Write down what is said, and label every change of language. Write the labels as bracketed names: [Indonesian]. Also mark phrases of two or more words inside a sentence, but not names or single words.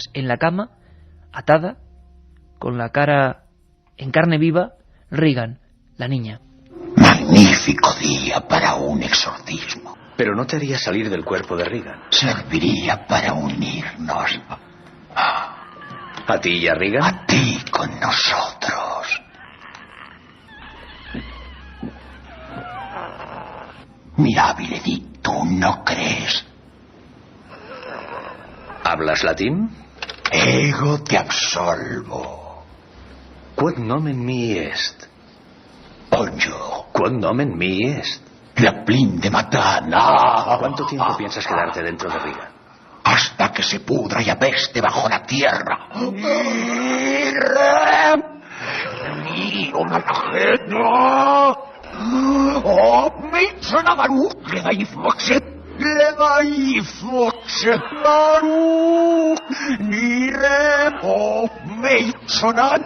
[Spanish] En la cama, atada, con la cara en carne viva, Regan, la niña. Magnífico día para un exorcismo. Pero no te haría salir del cuerpo de Regan. Serviría para unirnos. ¿A ti y a Regan? A ti con nosotros. [Latin] Mirabile dictum, [Spanish] ¿no crees? ¿Hablas latín? [Latin] Ego te absolvo. Quod nomen mi est. Oyo. Quod nomen mi est. Claplin de Matana. [Spanish] ¿Cuánto tiempo piensas quedarte dentro de Riga? Hasta que se pudra y apeste bajo la tierra. Oh, Mitsunamaru, Legaifotsenaru, Niremo, Meitsonan,